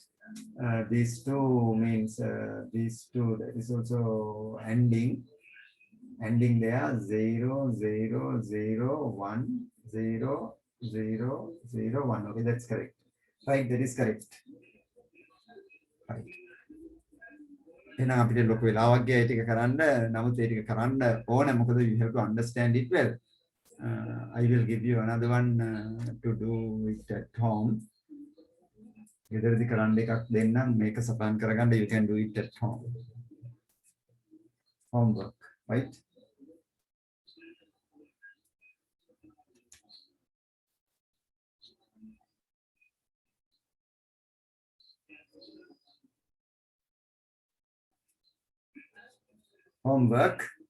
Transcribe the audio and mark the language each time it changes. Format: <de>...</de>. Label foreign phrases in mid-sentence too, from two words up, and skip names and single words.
<en>These two means these two, that is also ending there 0 0 0 1 0 0 0 1. Okay, that's correct. Right, that is correct. Right.</en> <si>එහෙනම් අපිට ලොකු වෙලාවක් ගියා ඒ ටික කරන්න. නමුත් ඒ ටික කරන්න ඕන මොකද</si> <en>you have to understand it well. I will give you another one to do it at home.</en> <si>ගෙදරදී කරන්න එකක් දෙන්නම් මේක සපහන් කරගන්න.</si> <en>You can do it at home. Homework, right? Homework.</en>